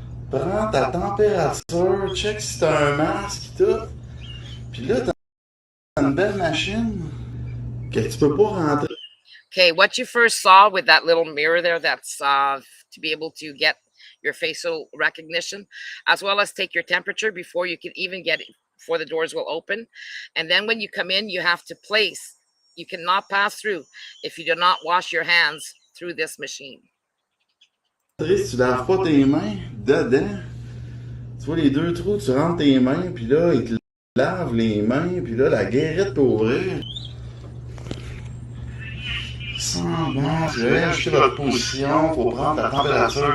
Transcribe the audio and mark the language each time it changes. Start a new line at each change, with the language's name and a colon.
French: Prends ta température, check si t'as un masque, tout. Puis là, t'as une belle machine que tu peux pas rentrer.
English: Okay, what you first saw with that little mirror there, that's to be able to get your facial recognition, as well as take your temperature before you can even get it, before the doors will open. And then when you come in, you have to place. You cannot pass through if you do not wash your hands through this machine.
French: Si tu laves pas tes mains dedans, tu vois les deux trous, tu rentres tes mains, puis là, ils te lavent les mains, puis là, la guérite peut ouvrir. Sans masque, je vais ajuster votre position, faut prendre ta température.